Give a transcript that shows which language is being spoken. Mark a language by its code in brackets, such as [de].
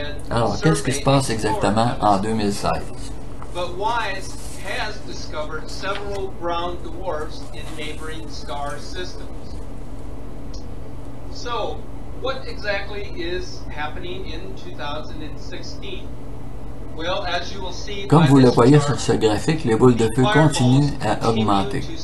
[fr] Alors, qu'est-ce qui se passe exactement en 2016? [en] But WISE has discovered several brown dwarfs in neighboring star systems. So, what exactly is happening in 2016? Well, as you will see, [fr] comme vous le voyez sur ce graphique, les boules de feu continuent à augmenter.